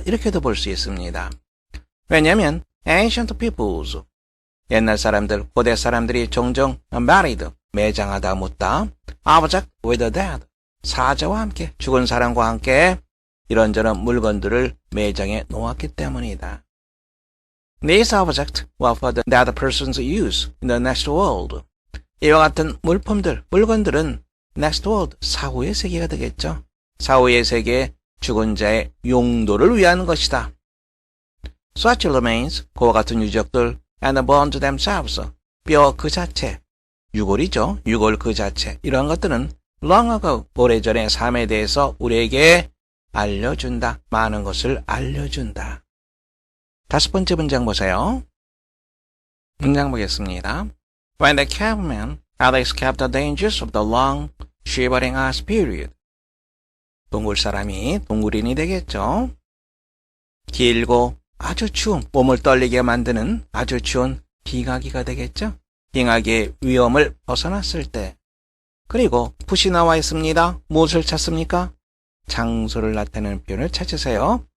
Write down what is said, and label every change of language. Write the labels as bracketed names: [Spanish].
[Korean] 이렇게도 볼 수 있습니다. 왜냐하면 ancient peoples, 옛날 사람들, 고대 사람들이 종종 married, 매장하다 묻다, [English] object with the dead, [Korean] 사자와 함께, 죽은 사람과 함께 이런저런 물건들을 매장에 놓았기 때문이다. [English] These objects were for the dead person's use in the next world. [Korean] 이와 같은 물품들, 물건들은 next world, 사후의 세계가 되겠죠. 사후의 세계에 죽은 자의 용도를 위한 것이다. [English] Such remains, [Korean] 그와 같은 유적들, [English] and the bones themselves, [Korean] 뼈 그 자체, 유골이죠. 유골 그 자체. 이러한 것들은 long ago, 오래전의 삶에 대해서 우리에게 알려준다. 많은 것을 알려준다. 다섯 번째 문장 보세요. 문장 보겠습니다. [English] When the cavemen had escaped the dangers of the long, shivering ice period. [Korean] 동굴 사람이 동굴인이 되겠죠. 길고 아주 추운, 몸을 떨리게 만드는 아주 추운 빙하기가 되겠죠. 빙하기의 위험을 벗어났을 때. 그리고 붓이 나와 있습니다. 무엇을 찾습니까? 장소를 나타내는 표현을 찾으세요.